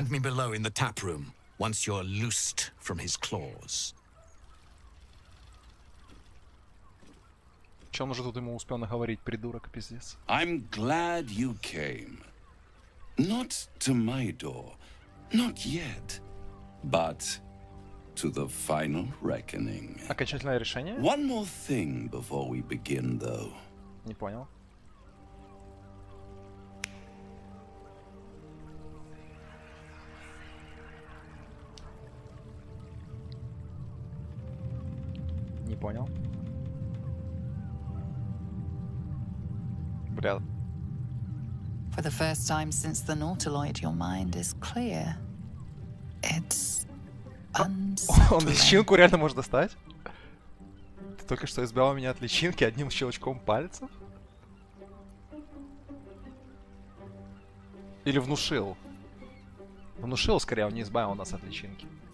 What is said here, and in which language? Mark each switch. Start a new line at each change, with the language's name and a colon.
English: Find me below in the tap room once you're loosed from his claws.
Russian: Че он уже тут ему успел наговорить, придурок, пиздец.
English: I'm glad you came. Not to my door, not yet, but to the final reckoning.
Russian: Окончательное решение?
English: One more thing before we begin, though.
Russian: Не понял. Не понял. Бля.
English: For the first time since the Nautiloid, your mind is clear. It's
Russian: Он
English: unsettling.
Russian: личинку реально может достать? Ты только что избавил меня от личинки одним щелчком пальцев? Или внушил? Внушил, скорее, он не избавил нас от личинки.